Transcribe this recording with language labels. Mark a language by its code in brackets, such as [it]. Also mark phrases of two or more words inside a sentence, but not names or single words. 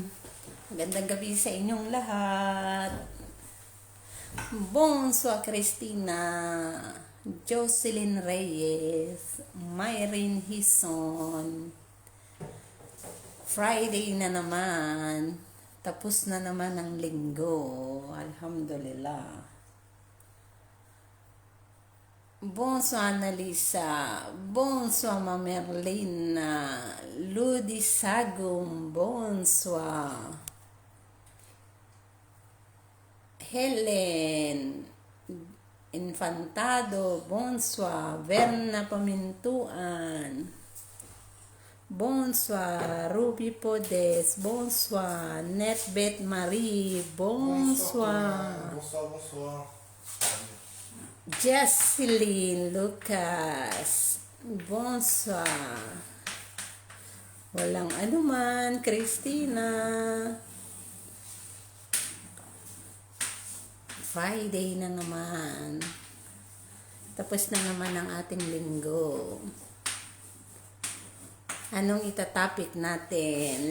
[tl] Magandang gabi sa inyong lahat. Bonsoir Christina, Jocelyn Reyes, Myrin Hison. Friday na naman. Tapos na naman ang linggo. Alhamdulillah. [fr] Bonsoir Annalisa, bonsoir Ma Merlina, Ludi Sagum, bonsoir. Helen Infantado, bonsoir. Verna Pamintuan, bonsoir. Ruby Podes, bonsoir. Netbet Marie, bonsoir. Bonsoir. Jesseline Lucas, bonsoir. [tl] Walang anuman, Christina. Friday na naman. Tapos na naman ang ating linggo. Anong itatopic natin?